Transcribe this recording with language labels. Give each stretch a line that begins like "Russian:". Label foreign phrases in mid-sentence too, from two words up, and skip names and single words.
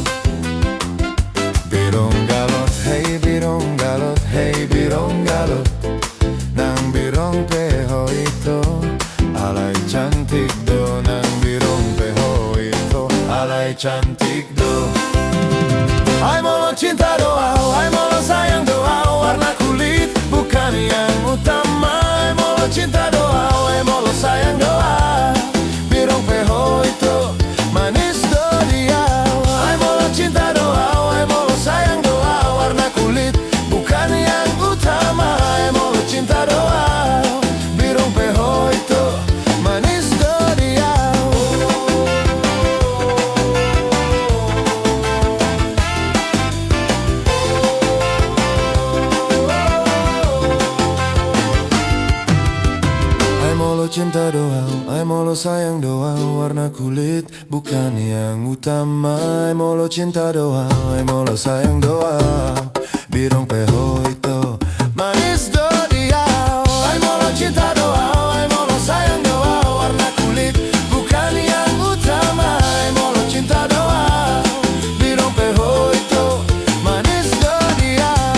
Batak Toba: Birong galot, hey birong galot, nang birong peho ito, alay cantik do, nang birong peho ito, alay cantik do. Ay molo cinta doa, ay molo sayang doa,
Indonesian: warna kulit bukan yang utama.
Batak Toba: Ay molo cinta doa, ay molo sayang doa, birong peho itu, manis do dia. Ay molo cinta doa, ay molo sayang doa,
Indonesian: warna kulit bukan yang utama.
Batak Toba: Ay molo cinta doa, birong peho itu, manis do dia. Cinta doa, ay molo sayang doa,
Indonesian: warna kulit bukan yang utama.
Batak Toba: Ay molo cinta doa, ay molo sayang doa, birong peho ito, manis do dia. Ay molo cinta doa, ay molo sayang doa,
Indonesian: warna kulit bukan yang utama.
Batak Toba: Ay molo cinta doa, birong peho ito, manis do dia.